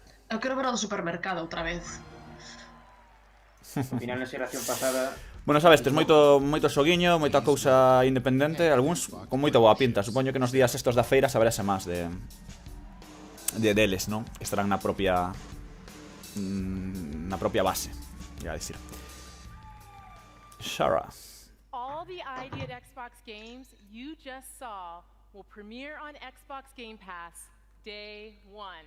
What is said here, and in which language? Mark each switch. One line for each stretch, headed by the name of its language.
Galician: Eu quero ver ao do supermercado outra vez. Ao final, na xeración pasada... Bueno, sabes, tes moito xoguiño, moita cousa independente, algúns con moita boa pinta. Supoño que nos días estos da feira saberase máis deles, non? Estarán na propia base,
Spanish: iba a decir. Shara.
English: All the ID at Xbox Games you just saw will premiere on Xbox Game Pass Day 1.